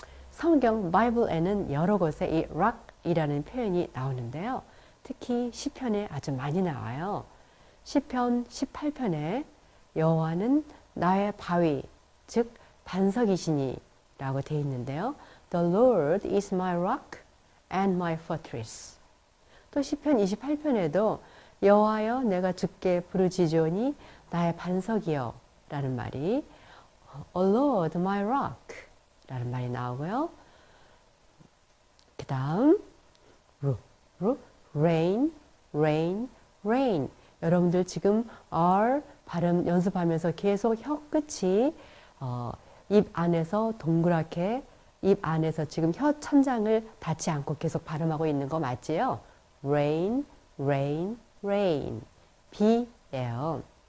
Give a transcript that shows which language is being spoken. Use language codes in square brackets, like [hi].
[ko] 성경 바이블에는 여러 곳에 이 rock이라는 표현이 나오는데요. 특히 시편에 아주 많이 나와요. 시편 18편에 여호와는 나의 바위, 즉 반석이시니 라고 되어 있는데요. [en] The Lord is my rock and my fortress. [ko] 또 시편 28편에도 여호와여 내가 주께 부르짖으오니 나의 반석이여 라는 말이 [en] Oh Lord, my rock [ko] 라는 말이 나오고요. 그 다음 rain, rain, rain. 여러분들 지금 R 발음 연습하면서 계속 혀 끝이 입 안에서 동그랗게 입 안에서 지금 혀 천장을 닿지 않고 계속 발음하고 있는 거 맞지요? [en] rain, rain, rain. [ko] 비예요.